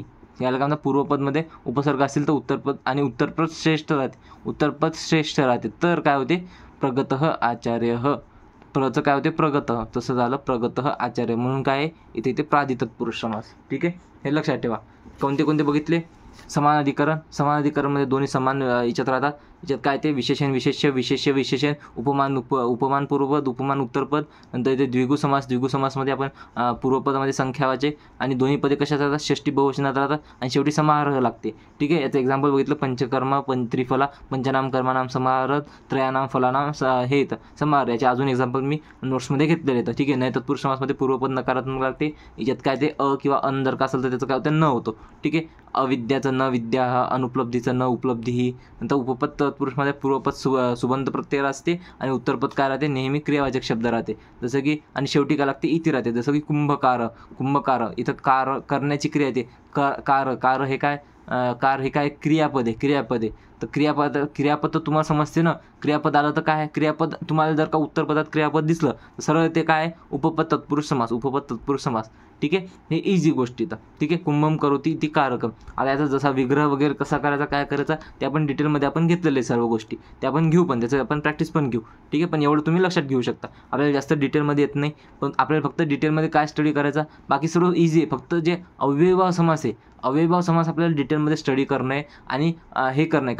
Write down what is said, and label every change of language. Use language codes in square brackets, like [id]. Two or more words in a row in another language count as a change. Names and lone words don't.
[mr] याला काय म्हणतात, पूर्वपदमध्ये उपसर्ग असतील तर उत्तरपद आणि उत्तरपद श्रेष्ठ राहते. तर काय होते, [sa] प्रगतः आचार्य. [mr] प्रचं काय होते, प्रगतः. तसं झालं [sa] प्रगतः आचार्य. [mr] म्हणून काय इथे प्रादि तत्पुरुष समास. ठीक आहे. हे लक्षात ठेवा. कोणते बघितले, समानाधिकरणमध्ये दोन्ही समान याच्यात राहतात. याच्यात काय ते विशेषण विशेष्य उपमान पूर्वपद उपमान उत्तरपद. नंतर इथे द्विगु समासमध्ये आपण पूर्वपदामध्ये संख्यावाचक आणि दोन्ही पदे कशात राहतात, षष्टी बहुवचनात राहतात आणि शेवटी समाहार लागते. ठीक आहे. याचं एक्झाम्पल बघितलं, पंचकर्म त्रिफला [sa] पंचनाम कर्मानाम समाहार त्रयानाम फलानाम [mr] हे येतं समाहार. याचे अजून एक्झाम्पल मी नोट्समध्ये घेतलेले येतं. ठीक आहे. नाही तत्पुरुष समासमध्ये पूर्वपद नकारात्मक लागते. याच्यात काय ते किंवा अन जर का असेल तर त्याचं काय होतं, न होतो. ठीक आहे. अविद्याचं न विद्या, अनुपलब्धीचं न उपलब्धी. नंतर उपपद तत्पुरुषमध्ये पूर्वपद सुबंध प्रत्यय असते आणि उत्तरपद काय राहते, नेहमी क्रियावाचक शब्द राहते. जसं की आणि शेवटी काय लागते, इति राहते. जसं की कुंभकार इथं कार करण्याची क्रिया येते. कार हे काय, कार हे काय क्रियापद आहे. तर क्रियापद तर तुम्हाला समजते ना. क्रियापद आलं तर काय, क्रियापद तुम्हाला जर का उत्तरपदात क्रियापद दिसलं तर सरळ ते काय, उपपद तत्पुरुष समास. ठीक आहे. हे इझी गोष्टी तर. ठीक आहे. [sa] कुंभम करोति इति कारकम. [mr] आता याचा जसा विग्रह वगैरे कसा करायचा, काय करायचा ते आपण डिटेलमध्ये आपण घेतलेले सर्व गोष्टी ते आपण घेऊ, पण त्याचं आपण प्रॅक्टिस पण घेऊ. ठीक आहे. पण एवढं तुम्ही लक्षात घेऊ शकता. आपल्याला जास्त डिटेलमध्ये येत नाही, पण आपल्याला फक्त डिटेलमध्ये काय स्टडी करायचा, बाकी सर्व इझी आहे. फक्त जे अव्ययभाव समास आहे, अव्ययभाव समास आपल्याला डिटेलमध्ये स्टडी करणं आहे आणि हे करणं आहे.